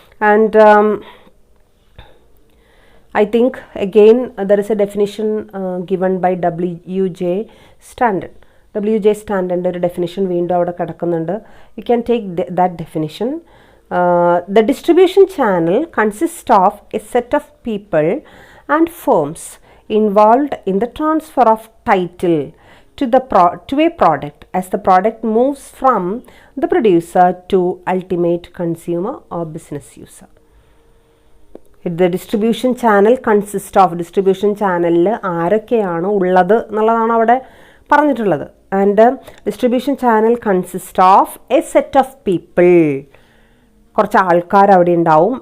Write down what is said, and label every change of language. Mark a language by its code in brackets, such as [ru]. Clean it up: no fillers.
[en] And I think again there is a definition given by W.J. Standen. W.J. [ml] Standൻ്റെ ഒരു definition വീണ്ടും അവിടെ കിടക്കുന്നുണ്ട്. [en] You can take that definition. The distribution channel consists of a set of people and firms involved in the transfer of title to a product as the product moves from the producer to ultimate consumer or business user. The distribution channel consists of, [ml] distribution ചാനലിൽ ആരൊക്കെയാണ് ഉള്ളത് എന്നുള്ളതാണ് അവിടെ പറഞ്ഞിട്ടുള്ളത്. [en] and distribution channel consist of a set of people, [ml] കുറച്ച് ആൾക്കാർ അവിടെ ഉണ്ടാവും.